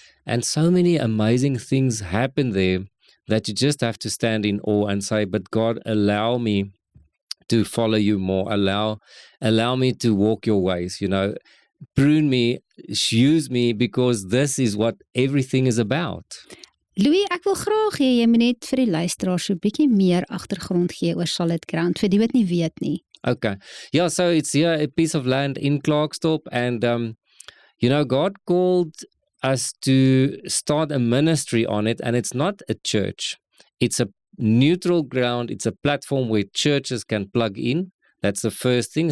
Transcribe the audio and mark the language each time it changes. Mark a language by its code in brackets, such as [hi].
[en] And so many amazing things happen there that you just have to stand in awe and say, but God, allow me to follow you more. Allow me to walk your ways, prune me, use me, because this is what everything is about. [af] Louis, ek wil graag hê jy moet net vir die luisteraars 'n bietjie meer agtergrond gee oor Solid Ground vir die wat nie weet nie. [en] Okay. Yeah, so it's here a piece of land in Klerksdorp, and God called us to start a ministry on it, and it's not a church. It's a neutral ground. It's a platform where churches can plug in. That's the first thing.